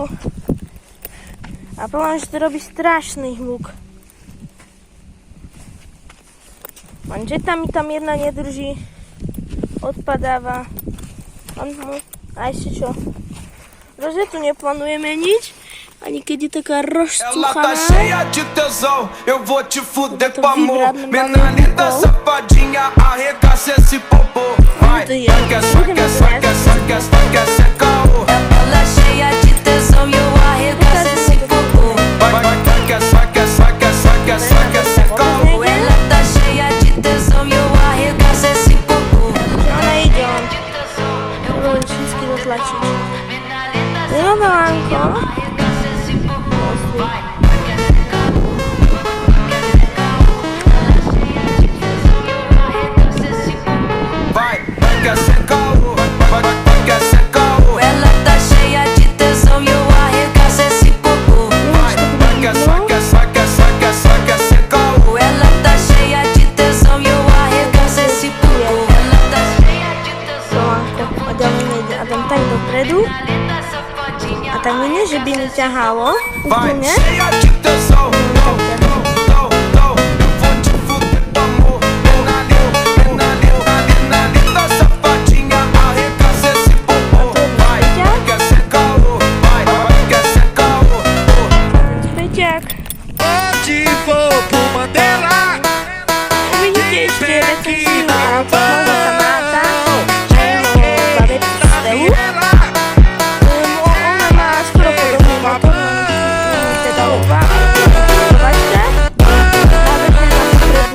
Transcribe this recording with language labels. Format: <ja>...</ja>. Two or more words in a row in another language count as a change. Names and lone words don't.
<sk>A problém, že to robí strašný hluk. Manžeta mi tam jedna nedrží, odpadáva. A ešte čo? Rozetu neplanuje meniť, ani keď je taká</sk> <pt>Ela tá</pt> <sk>rozcuchaná.</sk> <pt>cheia de tesão, eu vou te fuder com amor. Mina linda, safadinha, arregaça esse popô. Vai, saca, saca, saca, saca, saca, saca, Ela cheia de tesão e eu arregaço esse popô. vai, vai, saca, saca, saca, saca, saca, saca. Ela tá cheia de tesão e eu arregaço esse popô.</pt> <sk>Ona ide on. Budem všetky dotlačiť. Milovanko.</sk> <pt>Vai, saca, saca, vai, saca, saca. Ela tá cheia de tesão e eu arregaço esse popô. Vai, saca, saca, saca, saca, saca, saca. Ela tá cheia de tesão e eu arregaço esse popô. Ela tá cheia de tesão.</pt> <sk>A dám tak dopredu. A tak mi nie, že by mi ťahalo.</sk> <pt>Vai,</pt> <sk>Úplne.</sk> <pt>cheia de tesão. Eu vou te fuder com amor. Mina linda, safadinha, arregaça esse popô. Vai, saca, saca, vai, saca, saca.</pt> <sk>Späťak.</sk> <pt>Onde vou pro Mandela?</pt> <sk>Uvidíte ešte recenziu na Tomáša Kamaráta. Babetku z Stelu. Ona má skoro podobný motor, teda oba. Zobačte. Nábežne na potrebu.</sk>